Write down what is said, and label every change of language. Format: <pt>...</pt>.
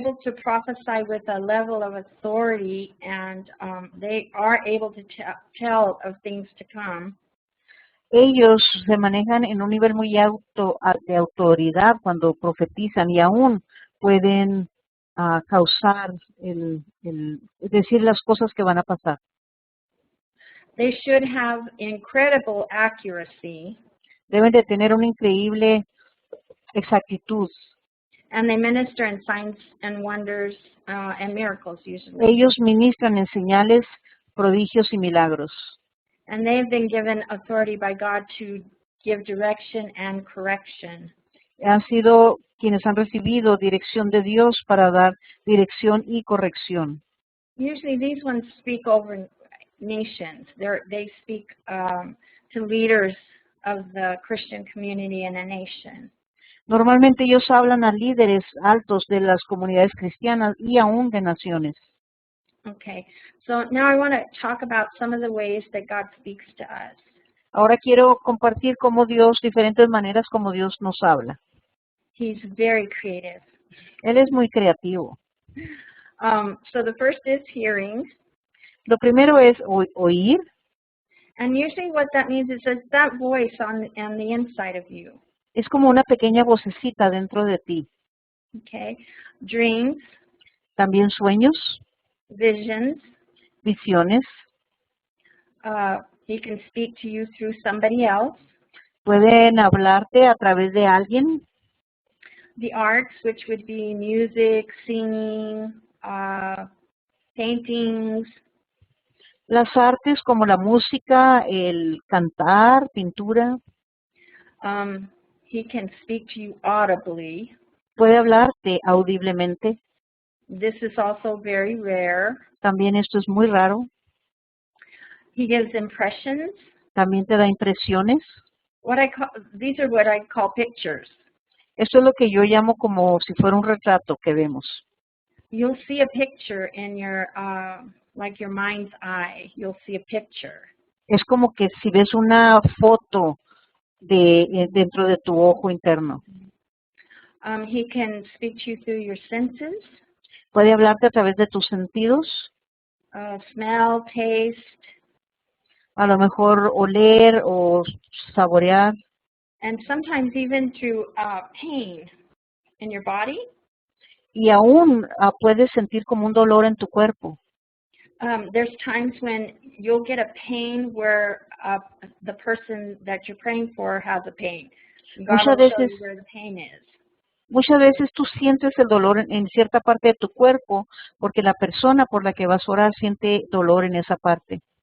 <en>able to prophesy with a level of authority, and they are able to tell of things to come.</en> <es>Ellos se manejan en un nivel muy alto de autoridad cuando profetizan y aún pueden causar, decir las cosas que van a pasar.</es> <en>They should have incredible accuracy,</en> <es>Deben de tener una increíble exactitud.</es> <en>and they minister in signs and wonders and miracles usually.</en> <es>Ellos ministran en señales, prodigios y milagros.</es> <en>And they've been given authority by God to give direction and correction.</en> <es>Han sido quienes han recibido dirección de Dios para dar dirección y corrección.</es> <en>Usually these ones speak over nations. They speak to leaders of the Christian community in a nation.</en> <es>Normalmente ellos hablan a líderes altos de las comunidades cristianas y aún de naciones.</es> <en>Okay, so now I want to talk about some of the ways that God speaks to us.</en> <es>Ahora quiero compartir cómo Dios, diferentes maneras como Dios nos habla.</es> <en>He's very creative.</en> <es>Él es muy creativo.</es> <en>So the first is hearing.</en> <es>Lo primero es oír,</es> <en>And usually what that means is it's that voice on the inside of you.</en> <es>es como una pequeña vocecita dentro de ti.</es> <en>Okay, dreams,</en> <es>También sueños,</es> <en>visions.</en> <es>visiones,</es> <en>He can speak to you through somebody else.</en> <es>pueden hablarte a través de alguien.</es> <en>The arts, which would be music, singing, paintings,</en> <es>Las artes como la música, el cantar, pintura,</es> <en>he can speak to you audibly.</en> <es>puede hablarte audiblemente.</es> <en>This is also very rare.</en> <es>También esto es muy raro.</es> <en>He gives impressions.</en> <es>También te da impresiones.</es> <en>These are what I call pictures.</en> <es>Esto es lo que yo llamo como si fuera un retrato que vemos.</es> <en>You'll see a picture in your, like your mind's eye. You'll see a picture.</en> <es>Es como que si ves una foto dentro de tu ojo interno.</es> <en>He can speak to you through your senses,</en> <es>Puede hablarte a través de tus sentidos,</es> <en>smell, taste,</en> <es>a lo mejor oler o saborear,</es> <en>and sometimes even through pain in your body.</en> <es>y aún puedes sentir como un dolor en tu cuerpo.</es> <en>There's times when you'll get a pain where the person that you're praying for has a pain. God</en> <es>Muchas</es> <en>will show</en> <es>veces,</es> <en>you where the pain is.</en> <es>muchas veces tú sientes el dolor en cierta parte de tu cuerpo porque la persona por la que vas a orar siente dolor en esa parte.</es>